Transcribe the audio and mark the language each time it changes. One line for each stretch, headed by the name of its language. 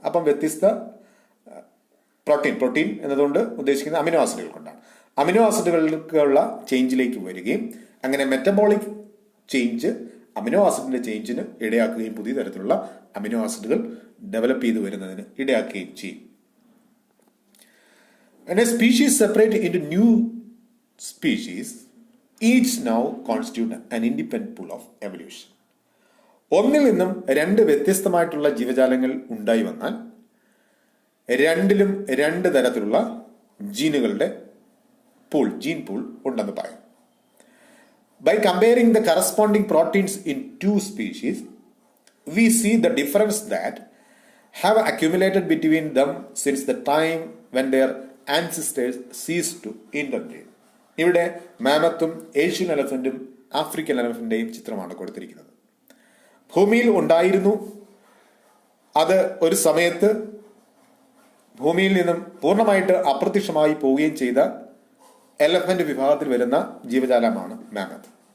Malayalam: അപ്പം വ്യത്യസ്ത പ്രോട്ടീൻ എന്നതുകൊണ്ട് ഉദ്ദേശിക്കുന്നത് അമിനോ ആസിഡുകൾ കൊണ്ടാണ്. അമിനോ ആസിഡുകൾക്കുള്ള ചേഞ്ചിലേക്ക് വരികയും അങ്ങനെ മെറ്റബോളിക് ചേഞ്ച് അമിനോ ആസിഡിന്റെ ചേഞ്ചിന് ഇടയാക്കുകയും പുതിയ തരത്തിലുള്ള അമിനോ ആസിഡുകൾ ഡെവലപ്പ് ചെയ്തു വരുന്നതിന് ഇടയാക്കുകയും ചെയ്യും.
English: And a species separate into new species, each now constitute an independent pool of evolution.
Malayalam: ഒന്നിൽ നിന്നും രണ്ട് വ്യത്യസ്തമായിട്ടുള്ള ജീവജാലങ്ങൾ ഉണ്ടായി വന്നാൽ രണ്ടിലും രണ്ട് തരത്തിലുള്ള ജീനുകളുടെ ജീൻ പൂൾ ഉണ്ടെന്ന് പറയാം.
English: By comparing the corresponding proteins in two species, we see the difference that have accumulated between them since the time when their ancestors ceased to interbreed.
Malayalam: ഇവിടെ മാമത്തും ഏഷ്യൻ എലഫന്റും ആഫ്രിക്കൻ എലഫന്റിന്റെയും ചിത്രമാണ് കൊടുത്തിരിക്കുന്നത്. ഭൂമിയിൽ ഉണ്ടായിരുന്നു, അത് ഒരു സമയത്ത് ഭൂമിയിൽ നിന്നും പൂർണ്ണമായിട്ട് അപ്രത്യക്ഷമായി പോവുകയും ചെയ്ത എലഫന്റ് വിഭാഗത്തിൽ വരുന്ന ജീവജാലമാണ് മാമത്ത്.